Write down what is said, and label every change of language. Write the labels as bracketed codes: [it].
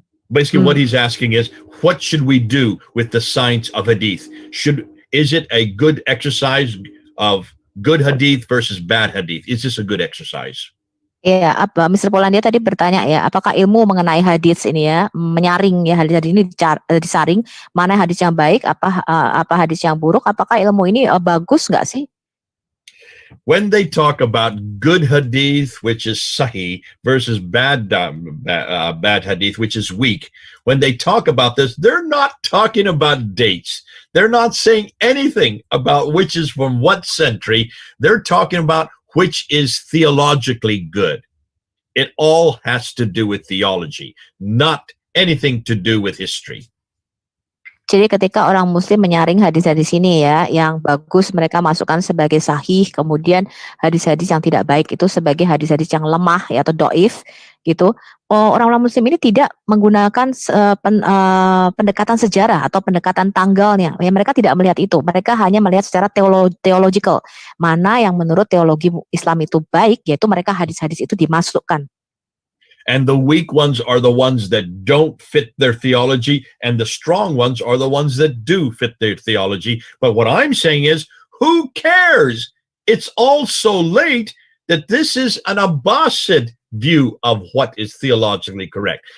[en] Basically, what he's asking is, what should we do with the science of hadith? Is it a good exercise of good hadith versus bad hadith? Is this a good exercise? [id] Ya, Mr. Polandia tadi bertanya ya, apakah ilmu mengenai hadis ini ya, menyaring ya hadis ini disaring, mana hadis yang baik, apa hadis yang buruk, apakah ilmu ini bagus nggak sih? [en] When they talk about good hadith, which is sahih, versus bad hadith, which is weak, when they talk about this, they're not talking about dates. They're not saying anything about which is from what century. They're talking about which is theologically good. It all has to do with theology, not anything to do with history. [id] Jadi ketika orang Muslim menyaring hadis-hadis ini ya, yang bagus mereka masukkan sebagai sahih, kemudian hadis-hadis yang tidak baik itu sebagai hadis-hadis yang lemah ya, atau doif gitu. Orang-orang Muslim ini tidak menggunakan pendekatan sejarah atau pendekatan tanggalnya. Ya, mereka tidak melihat itu. Mereka hanya melihat secara theological. Mana yang menurut teologi Islam itu baik, yaitu mereka hadis-hadis itu dimasukkan. [en] And the weak ones are the ones that don't fit their theology, and the strong ones are the ones that do fit their theology. But what I'm saying is, who cares? It's all so late that this is an Abbasid view of what is theologically correct.